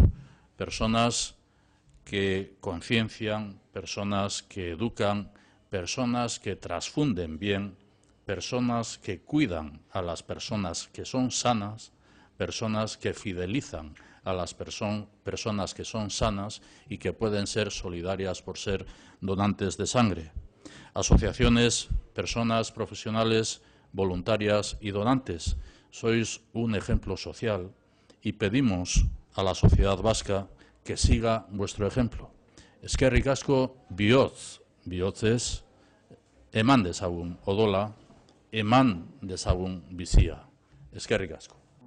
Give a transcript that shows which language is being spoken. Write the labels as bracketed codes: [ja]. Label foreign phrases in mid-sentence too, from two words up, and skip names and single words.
[es] Personas que conciencian, personas que educan, personas que transfunden bien, personas que cuidan a las personas que son sanas, personas que fidelizan a las personas que son sanas y que pueden ser solidarias por ser donantes de sangre. Asociaciones, personas profesionales, voluntarias y donantes, sois un ejemplo social y pedimos a la sociedad vasca que siga vuestro ejemplo. [eu] Eskerrik asko bihotzez, eman dezagun odola, eman dezagun bizia. Eskerrik asko.